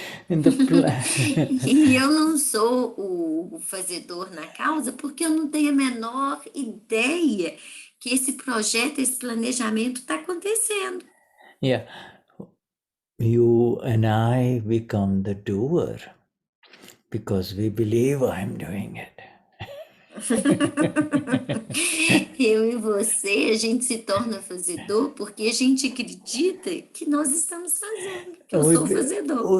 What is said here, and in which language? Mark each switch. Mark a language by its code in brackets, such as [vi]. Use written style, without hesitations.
[en] In the [pt] E eu não sou o fazedor na causa porque eu não tenho a menor ideia que esse projeto, esse planejamento está acontecendo. [en] Yeah. You and I become the doer because we believe I'm doing it. [pt] Eu e você, a gente se torna fazedor porque a gente acredita que nós estamos fazendo, que eu sou fazedor.